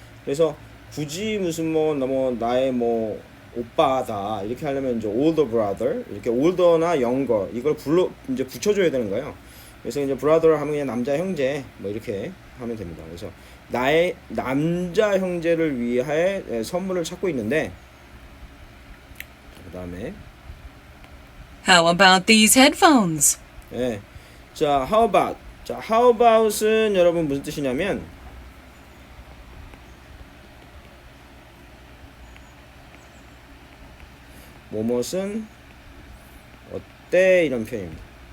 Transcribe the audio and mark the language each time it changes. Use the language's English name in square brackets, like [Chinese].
[Korean] 그래서 굳이 무슨 뭐 나의 뭐 오빠다 이렇게 하려면 이제 older brother 이렇게 older나 younger 이걸 이제 붙여줘야 되는 거예요. 그래서 이제 brother 하면 그냥 남자 형제 뭐 이렇게 하면 됩니다. 그래서 나의 남자 형제를 위해 선물을 찾고 있는데 그 다음에 [English] How about these headphones? [Korean] 예, 자 [English] how about [Korean] 자 how about은 여러분 무슨 뜻이냐면 뭐뭇은 어때 이런 표현입니다.